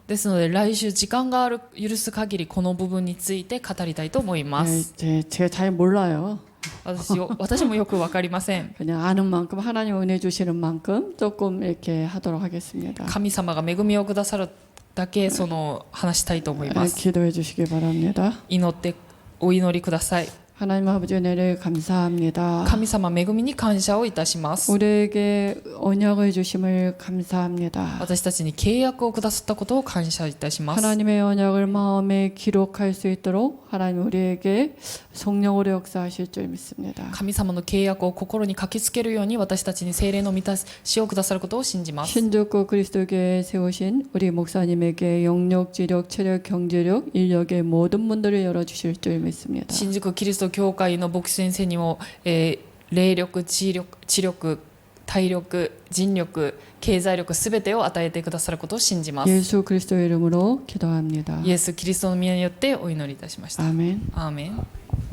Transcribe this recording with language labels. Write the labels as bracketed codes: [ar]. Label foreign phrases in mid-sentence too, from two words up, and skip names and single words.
[ja] ですので来週時間が許す限りこの部分について語りたいと思いま [ko] 네, [ja] す。 [ko] 제가 잘 몰라요. [ja] 私もよくわかりません。 [ko] 그냥 아는 만큼 하나님 은혜 주시는 만큼 조금 이렇게 하도록 하겠습니다. [ja] 神様が恵みをくださるだけ話したいと思います。 [ko] 기도해 주시기 바랍니다. [ja] 祈ってお祈りください。 [ko] 하나님 아버지 은혜를 감사합니다. [ja] 神様恵みに感謝をいたします。 [ko] 우리에게 언약을 주심을 감사합니다. [ja] 私たちに契約をくださったことを感謝いたします。 [ko] 하나님의 언약을 마음에 기록할 수 있도록 하나님 우리에게 성령으로 역사하실 줄 믿습니다. [ja] 神様の契約を心に書きつけるように私たちに聖霊の満たしをくださることを信じます。 [ko] 신주고 그리스도교회에 세우신 우리 목사님에게 영역, 지력, 체력, 경제력, 인력의 모든 문들을 열어주실 줄 믿습니다. [ja] 新宿キリスト教会の牧師先生にも、霊力、知力、体力、人力、経済力すべてを与えてくださることを信じます。 [ko] 예수 그리스도의 이름으로 기도합니다. [ja] イエス・キリストの皆によってお祈りいたしました。 [ko] 아멘. [ja] アーメン。